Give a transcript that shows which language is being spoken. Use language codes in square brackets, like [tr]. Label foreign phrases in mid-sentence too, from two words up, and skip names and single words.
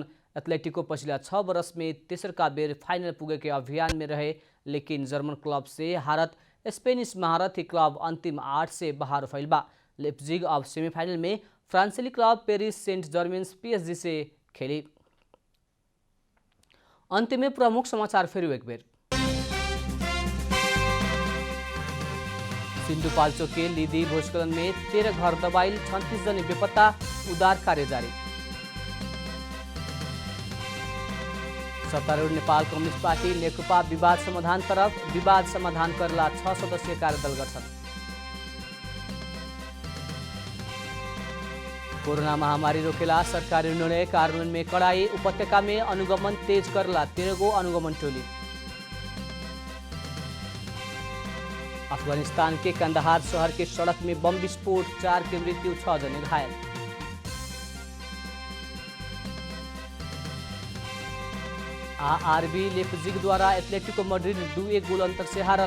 [bho] एथलेटिको पिछला 6 वर्ष में तेसर का बेर फाइनल पुगे के अभियान में रहे, लेकिन जर्मन क्लब से हारत स्पेनिश महारथी क्लब अंतिम 8 से बाहर फैल बा। लेप्जिग अब सेमीफाइनल में फ्रांसीसी क्लब पेरिस सेंट जर्मेन्स PSG से खेली। अंत में प्रमुख समाचार फेरि एक बेर। सिन्धुपाल्चोक के लिदी भूस्खलन में 13 घर दबाइल, 36 जने बेपत्ता, उद्धार कार्य जारी। सत्तारूढ़ नेपाल कम्युनिस्ट पार्टी नेकपा विवाद समाधान तरफ, विवाद समाधान करला 6 सदस्यीय कार्यदल गठन। कोरोना महामारी रोकेला सरकारी निर्णय कार्यान्वयन में कड़ाई, उपत्यका में अनुगमन तेज करला 13 गो अनुगमन टोली। अफगानिस्तान के कंदहार शहर के सड़क में बम विस्फोट, 4 की मृत्यु, 6 जने घायल। आरबी लेप्जिग द्वारा एथलेटिको मैड्रिड 2-1 गोल अंतर से हारल।